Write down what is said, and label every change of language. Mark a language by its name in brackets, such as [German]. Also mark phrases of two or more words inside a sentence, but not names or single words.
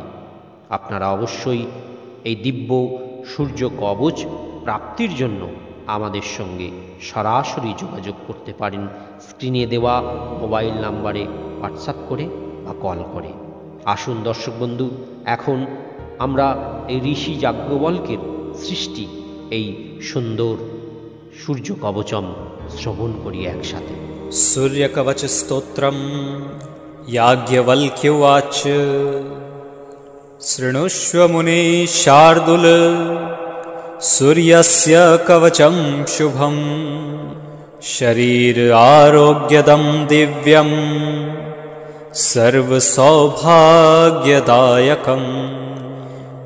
[Bangla] আপনারা অবশ্যই এই দিব্য সূর্য কবচ প্রাপ্তির জন্য আমাদের সঙ্গে সরাসরি যোগাযোগ করতে পারেন স্ক্রিনে দেওয়া মোবাইল নাম্বারে হোয়াটসঅ্যাপ করে বা কল করে। আসুন দর্শক বন্ধু, এখন আমরা এই ঋষি যাজ্ঞবল্কের সৃষ্টি এই সুন্দর সূর্য কবচম শ্রবণ করি একসাথে। [Sanskrit] सूर्यकवच स्तोत्रम् याज्ञवल्क्य उवाच शृणुष्व मुने शार्दूल सूर्यस्य कवचं शुभं शरीर आरोग्यदं दिव्यं सर्वसौभाग्यदायकं